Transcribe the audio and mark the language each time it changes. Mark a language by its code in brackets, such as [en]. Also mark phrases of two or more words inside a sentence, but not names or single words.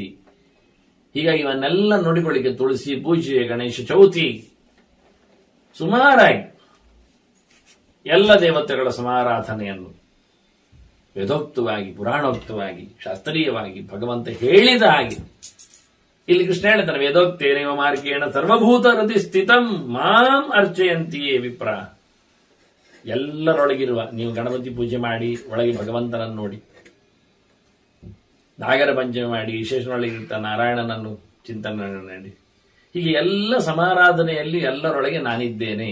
[kn] ಹೀಗಾಗಿ ಇವನ್ನೆಲ್ಲ ನೋಡಿಕೊಳ್ಳಿಕ್ಕೆ ತುಳಸಿ ಪೂಜೆ, ಗಣೇಶ ಚೌತಿ, ಸುಮಾರಾಗಿ ಎಲ್ಲ ದೇವತೆಗಳ ಸಮಾರಾಧನೆಯನ್ನು ವೇದೋಕ್ತವಾಗಿ, ಪುರಾಣೋಕ್ತವಾಗಿ, ಶಾಸ್ತ್ರೀಯವಾಗಿ ಭಗವಂತ ಹೇಳಿದ ಹಾಗೆ ಇಲ್ಲಿ ಕೃಷ್ಣ ಹೇಳ್ತಾನೆ, [sa] ವೇದೋಕ್ತೇನೇವ ಮಾರ್ಗೇಣ ಸರ್ವಭೂತ ಹೃದಯ ಸ್ಥಿತಂ ಮಾಂ ಅರ್ಚಯಂತಿಯೇ ವಿಪ್ರ. [kn] ಎಲ್ಲರೊಳಗಿರುವ, ನೀವು ಗಣಪತಿ ಪೂಜೆ ಮಾಡಿ ಒಳಗೆ ಭಗವಂತನನ್ನು ನೋಡಿ, ನಾಗರ ಪಂಚಮಿ ಮಾಡಿ ವಿಶೇಷನೊಳಗಿರ್ತ ನಾರಾಯಣನನ್ನು ಚಿಂತನೆ ಮಾಡಿ, ಹೀಗೆ ಎಲ್ಲ ಸಮಾರಾಧನೆಯಲ್ಲಿ ಎಲ್ಲರೊಳಗೆ ನಾನಿದ್ದೇನೆ.